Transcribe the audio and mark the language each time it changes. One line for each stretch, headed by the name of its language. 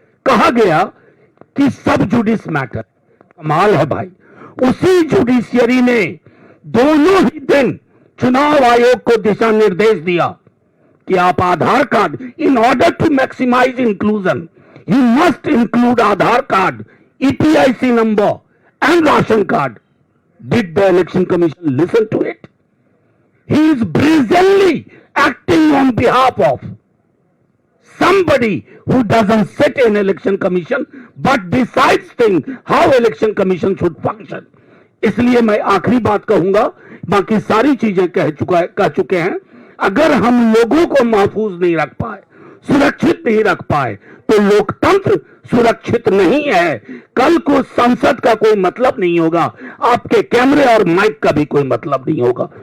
Hindi: कहा गया कि सब जुडिस मैटर। कमाल है भाई, उसी जुडिशियरी ने दोनों ही दिन चुनाव आयोग को दिशा निर्देश दिया कि आप आधार card,
English: In order to maximize inclusion, you must include Aadhaar card, EPIC number and ration card. Did the election commission listen to it? He is brazenly acting on behalf of somebody who doesn't sit in election commission but decides things how election commission should function.
Hindi: इसलिए मैं आखिरी बात कहूंगा, बाकी सारी चीजें कह चुके हैं। अगर हम लोगों को महफूज नहीं रख पाए, सुरक्षित नहीं रख पाए, तो लोकतंत्र सुरक्षित नहीं है। कल को संसद का कोई मतलब नहीं होगा, आपके कैमरे और माइक का भी कोई मतलब नहीं होगा।